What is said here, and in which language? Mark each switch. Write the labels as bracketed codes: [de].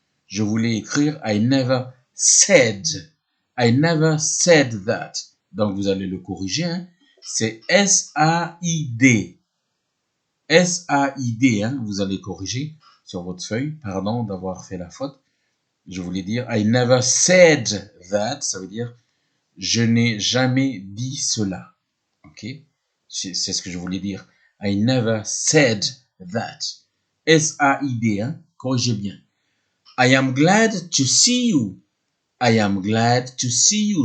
[fr] Je voulais écrire [en] I never said. I never said that. [fr] Donc, vous allez le corriger. Hein? C'est S-A-I-D. S-A-I-D, hein, vous allez corriger sur votre feuille. Pardon d'avoir fait la faute. Je voulais dire [en] I never said that. [fr] Ça veut dire je n'ai jamais dit cela. Ok? C'est ce que je voulais dire. [en] I never said that. S-A-I-D, [fr] hein? Corrigez bien. [en] I am glad to see you. I am glad to see you.